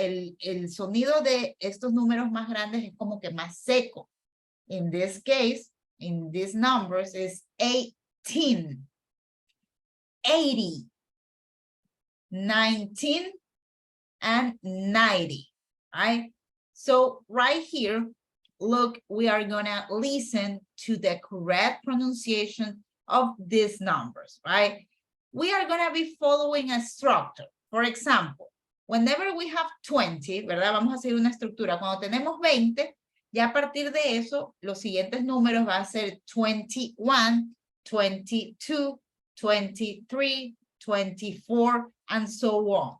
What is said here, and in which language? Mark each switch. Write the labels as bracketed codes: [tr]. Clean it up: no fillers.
[es] El sonido de estos números más grandes es como que más seco. [en] In this case, in these numbers is 18, 80, 19, and 90, right? So right here, look, we are gonna listen to the correct pronunciation of these numbers, right? We are gonna be following a structure. For example, whenever we have 20, [es] ¿verdad? Vamos a seguir una estructura. Cuando tenemos 20, ya a partir de eso, los siguientes números van a ser 21, 22, 23, 24, [en] and so on.